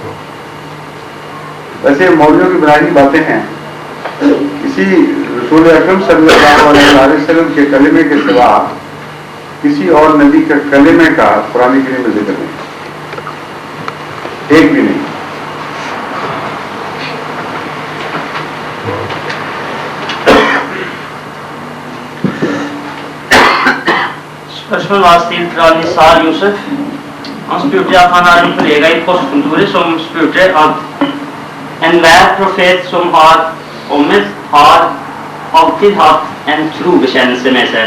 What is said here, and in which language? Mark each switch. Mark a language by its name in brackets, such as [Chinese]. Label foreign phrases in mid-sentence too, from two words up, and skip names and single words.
[Urdu] ویسے مولویوں کی بنائی باتیں ہیں. کسی رسول اکرم صلی اللہ علیہ وسلم کے کلمے کے سوا کسی اور نبی کا کلمے کا قرآن کریم میں ذکر نہیں, ایک بھی نہیں. [Norwegian] Spørsmål var stilt fra Nisar Josef. Han spurte at han har en kollega i postkontoret som spurte at enhver profet som har kommet, har alltid hatt en trobekjennelse med seg.